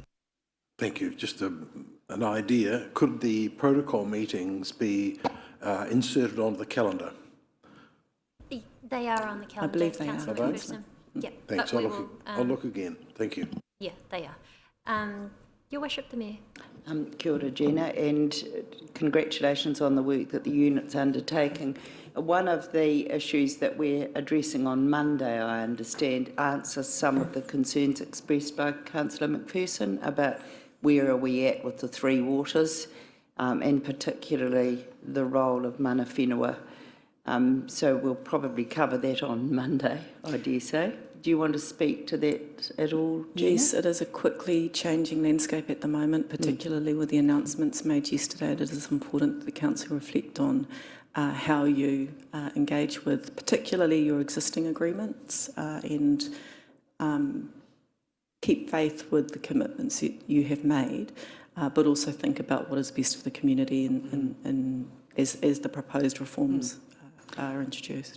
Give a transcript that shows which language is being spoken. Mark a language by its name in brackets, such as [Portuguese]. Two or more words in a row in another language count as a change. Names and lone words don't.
[English] Thank you. Just an idea. Could the protocol meetings be inserted onto the calendar? They are on the calendar. I believe they Councillor are. McPherson. Yeah. Thanks. I'll look again. Thank you. Yeah, they are. Your Worship, the Mayor. [Māori] Kia ora, [English] Gina, and congratulations on the work that the unit's undertaking. One of the issues that we're addressing on Monday, I understand, answers some of the concerns expressed by Councillor McPherson about where are we at with the Three Waters, and particularly the role of [Māori] mana whenua. [English] So we'll probably cover that on Monday, I dare say. do you want to speak to that at all, Gina? Yes, it is a quickly changing landscape at the moment, particularly with the announcements made yesterday. It is important that the Council reflect on how you engage with particularly your existing agreements and keep faith with the commitments that you have made, but also think about what is best for the community and as the proposed reforms are introduced.